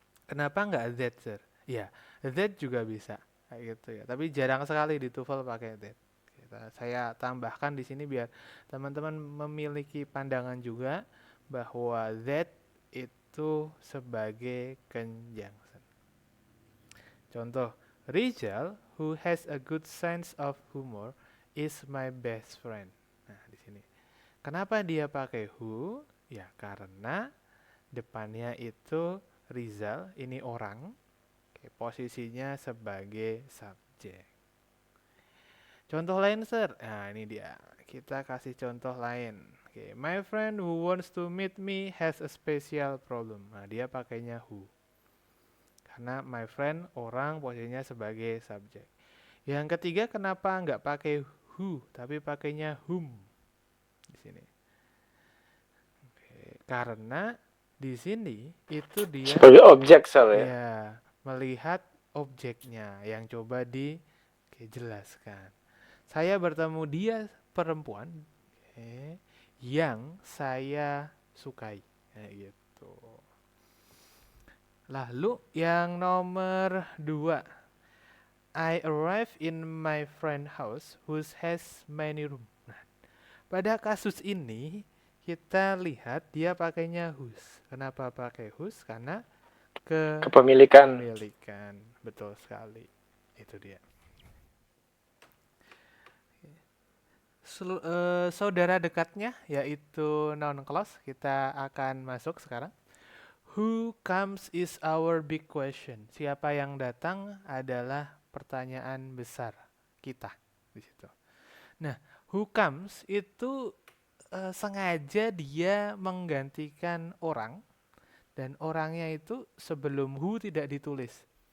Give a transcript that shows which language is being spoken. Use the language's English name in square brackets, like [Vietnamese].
[Indonesian] Kenapa nggak that, sir? Ya, that juga bisa kayak gitu ya. Tapi jarang sekali di TOEFL pakai that. Saya tambahkan di sini biar teman-teman memiliki pandangan juga bahwa that itu sebagai conjunction. Contoh, [English] Rizal, who has a good sense of humor, is my best friend. [Indonesian] Nah, di sini. Kenapa dia pakai who? Ya, karena depannya itu Rizal, ini orang, posisinya sebagai subjek. Contoh lain, sir. Nah, ini dia. Kita kasih contoh lain. [English] My friend who wants to meet me has a special problem. [Indonesian] Nah, dia pakainya who. Karena [English] my friend [Indonesian] orang posisinya sebagai subjek. Yang ketiga, kenapa nggak pakai who tapi pakainya whom di sini? Karena di sini itu dia sebagai objek, sir, ya. Ya, melihat objeknya yang coba dijelaskan. Saya bertemu dia perempuan yang saya sukai. Gitu. Lalu yang nomor 2. [English] I arrive in my friend house whose has many room. [Indonesian] Nah, pada kasus ini kita lihat dia pakainya whose. Kenapa pakai whose? Karena Kepemilikan. Betul sekali. Itu dia. Saudara dekatnya yaitu noun clause. Kita akan masuk sekarang. [English] Who comes is our big question. [Indonesian] Siapa yang datang adalah pertanyaan besar kita di situ. Nah, who comes itu sengaja dia menggantikan orang dan orangnya itu sebelum who tidak ditulis.